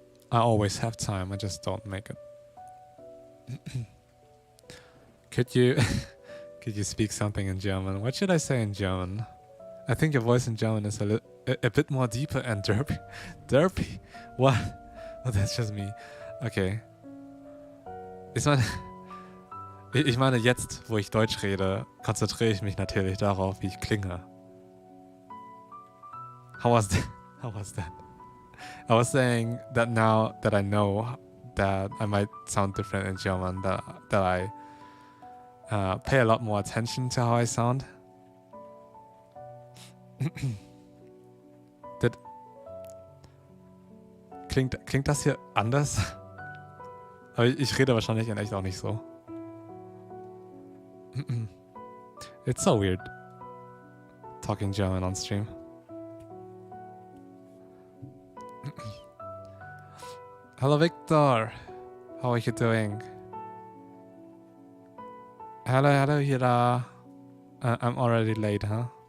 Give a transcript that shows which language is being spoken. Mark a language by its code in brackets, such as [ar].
[en] I always have time, I just don't make it. Could you speak something in German? What should I say in German? I think your voice in German is a bit more deeper and derpy. Derpy? What? Oh, that's just me. Okay. [de] Ich meine, jetzt, wo ich Deutsch rede, konzentriere ich mich natürlich darauf, wie ich klinge. [en] How was that? I was saying that now that I know that I might sound different in German, that I pay a lot more attention to how I sound. [de] Klingt das hier anders? Aber ich rede wahrscheinlich in echt auch nicht so. [en] It's so weird talking German on stream. Hello Victor, how are you doing? Hello Hira. I'm already late, huh?